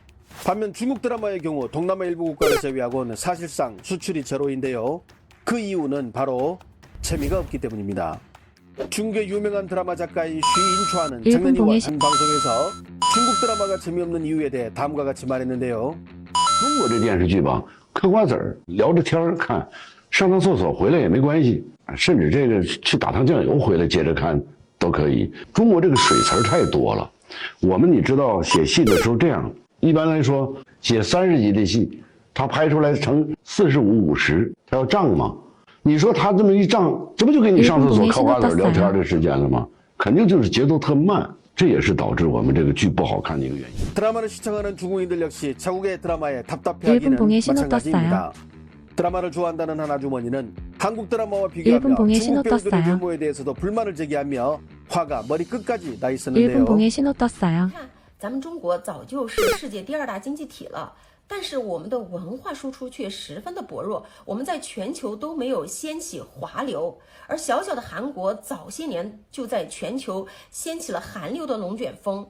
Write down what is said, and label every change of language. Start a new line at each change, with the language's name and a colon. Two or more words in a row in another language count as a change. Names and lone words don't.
Korean: 반면 중국 드라마의 경우 동남아 일부 국가를 제외하고는 사실상 수출이 제로인데요. 그 이유는 바로 재미가 없기 때문입니다. 중국의 유명한 드라마 작가인 쉬인초아는 작년 2월 한 방송에서 중국 드라마가 재미없는 이유에 대해 다음과 같이 말했는데요.
Chinese: 中国这电视剧吧，嗑瓜子儿，聊着天儿看，上趟厕所回来也没关系，甚至这个去打趟酱油回来接着看都可以。中国这个水词儿太多了，我们你知道写戏的时候这样，一般来说写30集的戏，他拍出来成45、50，他要账嘛。你说他这么一账，这不就给你上厕所嗑瓜子儿聊天的时间了吗？肯定就是节奏特慢。这也是导致我们这个剧不好看的一个原因。
Korean: 드라마를 시청하는 중국인들 역시 자국의 드라마에 답답해하기는 마찬가지입니다. 드라마를 좋아한다는 한 아주머니는 한국 드라마와 비교하며 중국 배우들의 외모에 대해서도 불만을 제기하며 화가 머리 끝까지 나 있었는데요.
Chinese: 咱们中国早就是世界第2大经济体了。但是我们的文化输出却十分的薄弱，我们在全球都没有掀起华流，而小小的韩国早些年就在全球掀起了韩流的龙卷风。